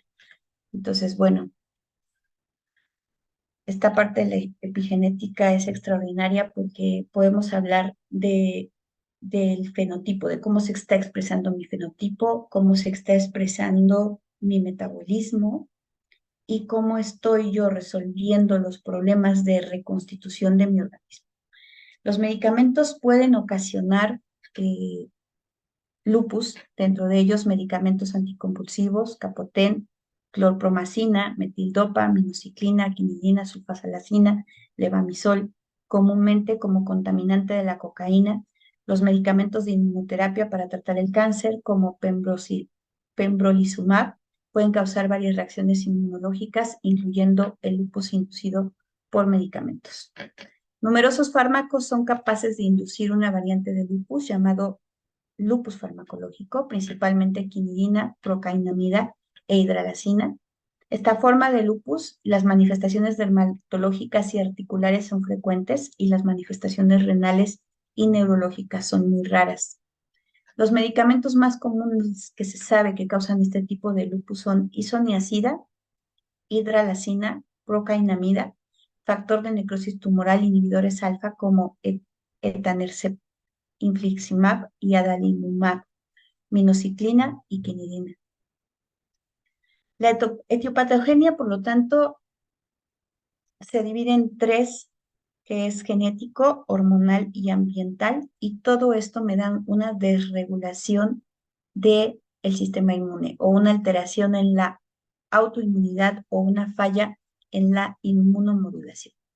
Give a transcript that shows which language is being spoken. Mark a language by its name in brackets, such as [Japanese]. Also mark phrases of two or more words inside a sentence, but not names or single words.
[Spanish] Entonces, bueno, esta parte de la epigenética es extraordinaria porque podemos hablar del fenotipo, de cómo se está expresando mi fenotipo, cómo se está expresando mi metabolismo y cómo estoy yo resolviendo los problemas de reconstitución de mi organismo. Los medicamentos pueden ocasionar lupus, dentro de ellos medicamentos anticonvulsivos, Capotén, clorpromacina, metildopa, minociclina, quinidina, sulfasalacina, levamisol, comúnmente como contaminante de la cocaína, los medicamentos de inmunoterapia para tratar el cáncer, como pembrolizumab, pueden causar varias reacciones inmunológicas, incluyendo el lupus inducido por medicamentos. Numerosos fármacos son capaces de inducir una variante de lupus llamado lupus farmacológico, principalmente quinidina, procainamida e hidralazina. Esta forma de lupus, las manifestaciones dermatológicas y articulares son frecuentes y las manifestaciones renales y neurológicas son muy raras. Los medicamentos más comunes que se sabe que causan este tipo de lupus son isoniazida, hidralazina, procainamida, factor de necrosis tumoral, inhibidores alfa como etanercept, infliximab y adalimumab, minociclina y quinidina. La etiopatogenia, por lo tanto, se divide en tres, que es genético, hormonal y ambiental, y todo esto me da una desregulación del sistema inmune o una alteración en la autoinmunidad o una falla en la inmunomodulación.